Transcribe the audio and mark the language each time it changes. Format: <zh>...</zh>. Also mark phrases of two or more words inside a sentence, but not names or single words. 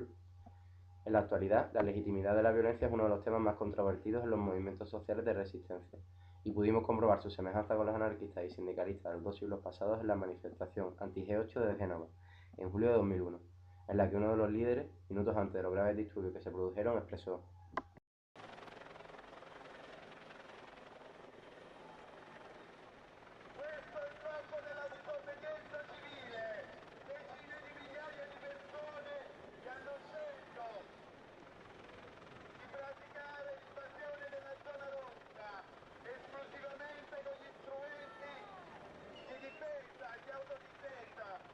<es>En la actualidad, la legitimidad de la violencia es uno de los temas más controvertidos en los movimientos sociales de resistencia. y pudimos comprobar su semejanza con los anarquistas y sindicalistas de los 2 siglos pasados en la manifestación anti-G8 de Génova, en julio de 2001, en la que uno de los líderes, minutos antes de los graves disturbios que se produjeron, expresó:</es> <it>"Questo è il campo della disobbedienza civile, decine di migliaia di persone che hanno scelto di praticare l'invasione della zona rossa esclusivamente con gli strumenti di difesa e di autodifesa.</it>